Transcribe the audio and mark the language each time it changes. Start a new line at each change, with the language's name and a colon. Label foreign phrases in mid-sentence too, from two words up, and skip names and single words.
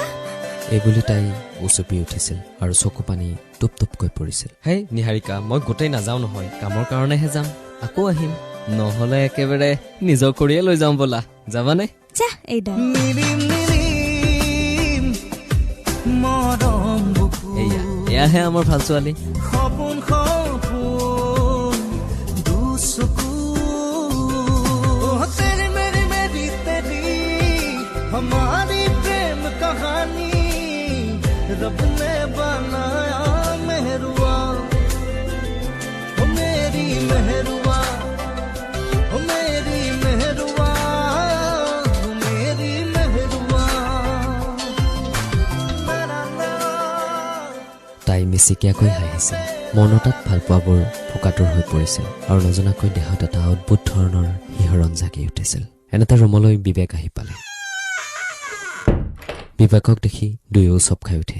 Assamese: এইবুলি তাই উচপি উঠিছিল আৰু চকু পানী টুপ টুপকৈ পৰিছিল হেই নিহাৰিকা মই গোটেই নাযাওঁ নহয় কামৰ কাৰণেহে যাম আকৌ আহিম নহলে একেবাৰে নিজৰ কৰিয়ে লৈ যাওঁ বলা যাবানে যা এইডাল এয়াহে আমাৰ ভাল ছোৱালী
Hindi: हमारी प्रेम कहानी रब ने बनाया मेहरुआ ओ मेरी मेहरुआ ओ मेरी मेहरुआ ओ मेरी मेहरुआ
Assamese: তাই মিচিকিয়াকৈ হাঁহিছিল মনত তাত ভাল পোৱাবোৰ ফোকাটোৰ হৈ পৰিছিল আৰু নজনাকৈ দেহত এটা অদ্ভুত ধৰণৰ শিহৰণ জাগি উঠিছিল এনেটা ৰুমলৈ বিবেক আহি পালে বিবেকক দেখি দুয়ো চপ খাই উঠে